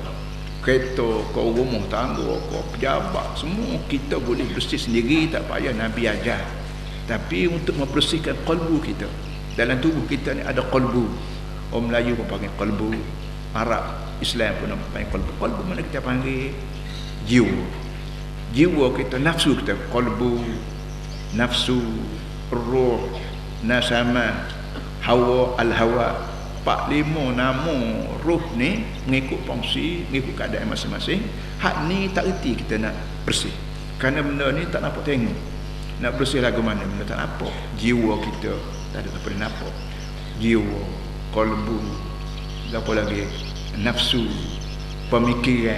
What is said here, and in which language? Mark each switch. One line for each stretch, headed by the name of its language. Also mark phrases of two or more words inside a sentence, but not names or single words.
Malay: Kereta, ke rumah tangga, ke pejabat, semua kita boleh bersih sendiri, tak payah Nabi ajar. Tapi untuk membersihkan qalbu kita, dalam tubuh kita ni ada qalbu. Orang Melayu pun panggil qalbu, Arab, Islam pun panggil qalbu. Qalbu mana kita panggil? Jiwa kita, nafsu kita, qalbu, nafsu, ruh, nasama, hawa, al-hawa. 4-5 nama ruh ni mengikut fungsi, mengikut keadaan masing-masing. Hak ni tak erti kita nak bersih, kerana benda ni tak nampak tengok. Nak bersih lagu mana benda tak nampak. Jiwa kita tak ada apa nampak. Jiwa, qalbu, apa lagi, nafsu, pemikiran.